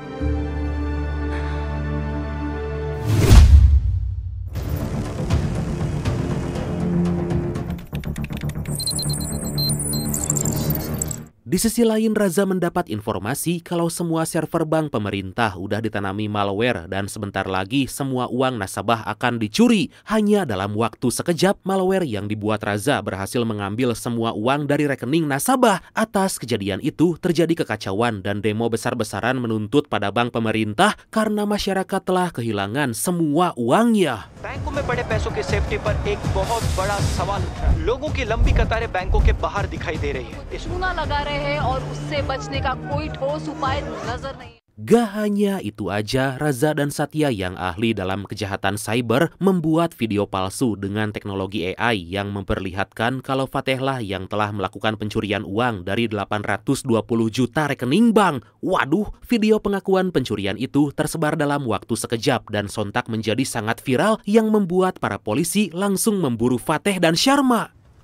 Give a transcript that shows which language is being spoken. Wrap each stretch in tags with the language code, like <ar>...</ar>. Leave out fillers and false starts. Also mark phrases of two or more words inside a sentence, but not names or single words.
<id>Di sisi lain, Raza mendapat informasi kalau semua server bank pemerintah udah ditanami malware dan sebentar lagi semua uang nasabah akan dicuri. Hanya dalam waktu sekejap, malware yang dibuat Raza berhasil mengambil semua uang dari rekening nasabah. Atas kejadian itu, terjadi kekacauan dan demo besar-besaran menuntut pada bank pemerintah karena masyarakat telah kehilangan semua uangnya.</id> <hi>बैंकों में पड़े पैसों की सेफ्टी पर एक बहुत बड़ा सवाल उठ रहा है। लोगों की लंबी कतारें बैंकों के बाहर दिखाई दे रही है। चूना लगा रहे हैं और उससे बचने का कोई ठोस उपाय नजर नहीं।</hi> <id>Gak hanya itu aja, Raza dan Satya yang ahli dalam kejahatan cyber membuat video palsu dengan teknologi AI yang memperlihatkan kalau Fateh lah yang telah melakukan pencurian uang dari 820 juta rekening bank. Waduh, video pengakuan pencurian itu tersebar dalam waktu sekejap dan sontak menjadi sangat viral yang membuat para polisi langsung memburu Fateh dan Sharma.</id>